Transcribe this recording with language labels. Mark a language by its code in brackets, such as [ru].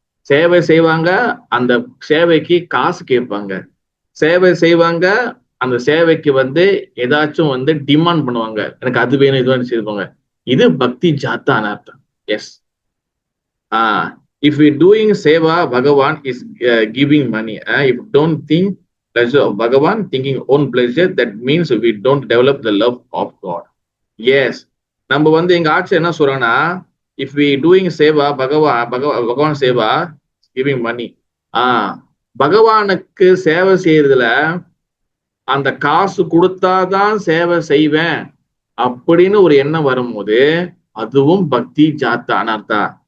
[ta] சேவை செய்வாங்க, அந்த சேவைக்கு காசு கேட்பாங்க. சேவை செய்வாங்க, அந்த சேவைக்கு வந்து ஏதாச்சும் வந்து டிமாண்ட் பண்ணுவாங்க, எனக்கு அது வேணும் இது வேணும் செய்வாங்க. இது பக்தி ஜாத்த அனார்த்தம். S. [en] If we doing seva, Bhagavan is giving money. If don't think pleasure of Bhagavan, thinking own pleasure, that means we don't develop the love of God. Yes. [ta] நம்ம வந்து எங்க ஆட்சி என்ன சொல்றோம்னா, [en] if we doing seva, [ta] பகவான் Seva [en] giving money. [ta] பகவானுக்கு சேவை செய்யறதுல அந்த காசு கொடுத்தாதான் சேவை செய்வேன் அப்படின்னு ஒரு எண்ணம் வரும்போது அதுவும் பக்தி ஜாத்த அனார்த்தா.